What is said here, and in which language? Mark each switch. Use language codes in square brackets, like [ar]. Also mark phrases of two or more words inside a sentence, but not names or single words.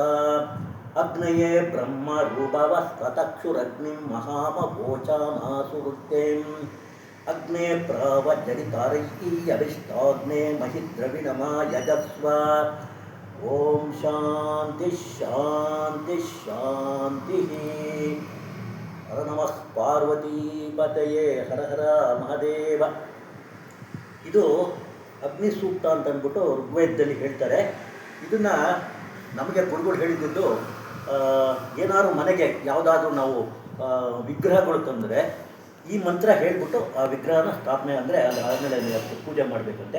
[sa] ಅಗ್ನಯೇ ಬ್ರಹ್ಮರೂಪವಸ್ತತಕ್ಷುರಗ್ನಿಂ ಮಹಾಮವೋಚಾಮಾಸುವೃತ್ತೇಂ. ಅಗ್ನೇ ಪ್ರಾವಜ್ಜರಿತಾರೈಯವಿಷ್ಟಾಗ್ನೇ ಮಹಿದ್ರವಿಣಮಾಯಜಸ್ವ. ಓಂ ಶಾಂತಿ ಶಾಂತಿ ಶಾಂತಿ. ಹರ ನಮಃ ಪಾರ್ವತೀಪತಯೇ ಹರ ಹರ ಮಹಾದೇವ. [kn] ಇದು ಅಗ್ನಿ ಸೂಕ್ತ ಅಂತ ಅಂದ್ಬಿಟ್ಟು ಋಗ್ವೇದದಲ್ಲಿ ಹೇಳ್ತಾರೆ. ಇದನ್ನು ನಮಗೆ ಗುರುಗಳು ಹೇಳಿದ್ದು, ಏನಾದ್ರು ಮನೆಗೆ ಯಾವುದಾದ್ರೂ ನಾವು ವಿಗ್ರಹಗಳು ತಂದರೆ ಈ ಮಂತ್ರ ಹೇಳಿಬಿಟ್ಟು ಆ ವಿಗ್ರಹನ ಸ್ಥಾಪನೆ ಅಂದರೆ ಅದಾದಮೇಲೆ ಪೂಜೆ ಮಾಡಬೇಕಂತೆ.